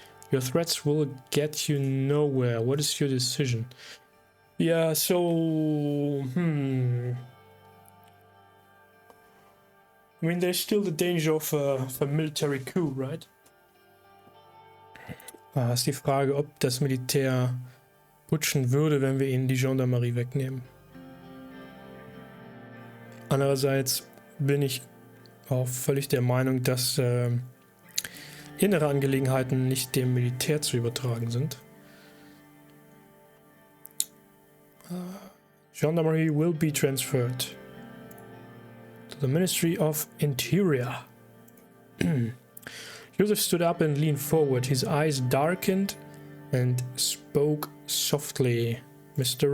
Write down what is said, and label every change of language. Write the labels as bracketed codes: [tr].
[en] Your threats will get you nowhere. What is your decision? Yeah, so... I mean, there's still the danger of a military coup, right? [de] Ist die Frage, ob das Militär putschen würde, wenn wir ihnen die Gendarmerie wegnehmen. Andererseits bin ich auch völlig der Meinung, dass innere Angelegenheiten nicht dem Militär zu übertragen sind. [en] Gendarmerie will be transferred to the Ministry of Interior. Joseph stood up and leaned forward. His eyes darkened and spoke softly. Mr.